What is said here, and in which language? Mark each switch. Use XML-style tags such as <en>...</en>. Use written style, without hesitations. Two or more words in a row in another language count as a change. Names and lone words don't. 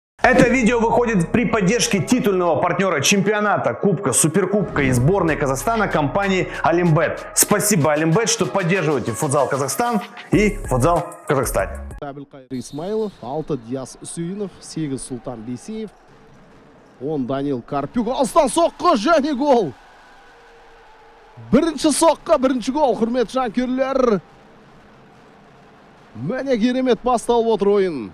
<ru>Это видео выходит при поддержке титульного партнера чемпионата, кубка, суперкубка и сборной Казахстана компании Олимбет. Спасибо, Олимбет, что поддерживаете футзал Казахстан и футзал в Казахстане.</ru> <kk>Әбілқайыр Исмайлов, 6 Диас Сүйінов, 8 Султан Бейсеев, 10 Данил Карпюк. Алыстан соққы және гол. Бірінші соққы, бірінші гол. Құрметті жанкүйерлер. Міне керемет басталып отыр ойын.</kk>